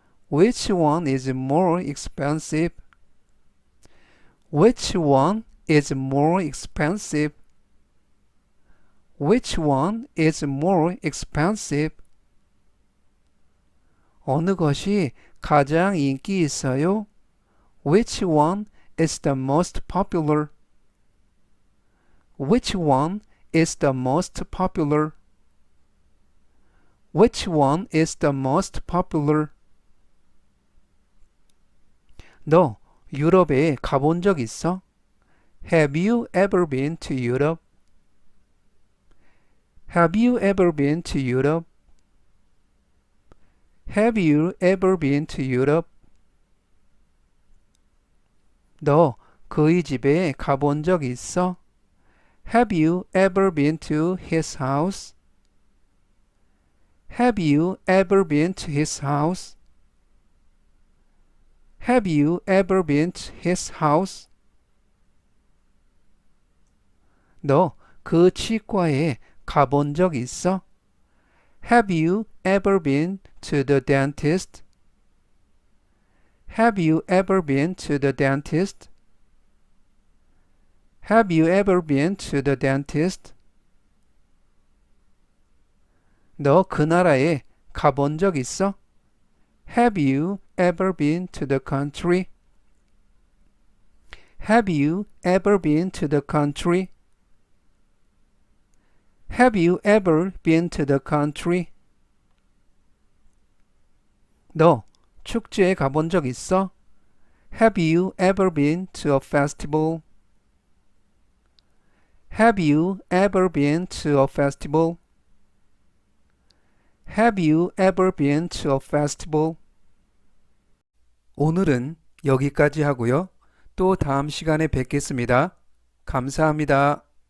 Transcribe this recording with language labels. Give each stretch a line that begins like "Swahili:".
English: Which one is more expensive? Which one is more expensive? Which one is more expensive?
Korean: 어느 것이 가장 인기 있어요?
English: Which one is the most popular? Which one is the most popular? Which one is the most popular?
Korean: 너 유럽에 가본 적 있어?
English: Have you ever been to Europe? Have you ever been to Europe? Have you ever been to Europe?
Korean: 너 그의 집에 가본 적 있어?
English: Have you ever been to his house? Have you ever been to his house? Have you ever been to his house?
Korean: 너 그 치과에 가본 적 있어?
English: Have you ever been to the dentist? Have you ever been to the dentist? Have you ever been to the dentist?
Korean: 너 그 나라에 가본 적 있어?
English: Have you ever been to the country? Have you ever been to the country? Have you ever been to the country?
Korean: 너 축제에 가본 적 있어?
English: Have you ever been to a festival? Have you ever been to a festival? Have you ever been to a festival?
Korean: 오늘은 여기까지 하고요. 또 다음 시간에 뵙겠습니다. 감사합니다.